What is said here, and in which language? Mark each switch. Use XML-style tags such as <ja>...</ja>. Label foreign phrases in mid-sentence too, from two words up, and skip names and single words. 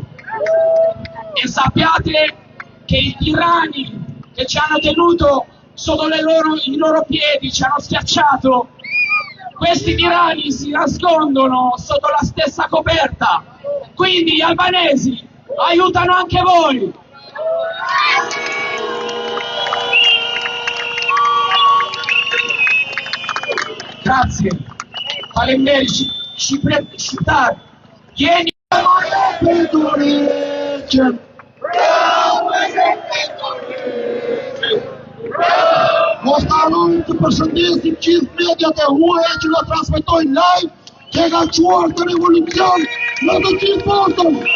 <it>E sappiate che i tiranni che ci hanno tenuto sotto i loro piedi, ci hanno schiacciato, questi tiranni si nascondono sotto la stessa coperta. Quindi gli albanesi aiutano anche voi. Grazie.</it> <sq>Faleminderit, shqiptar. Jeni Mos të harroni të përshëndesim gjithë mediat e huaja që na transmetojnë live, që ka quar të revolucion në të gjithë botën.</sq>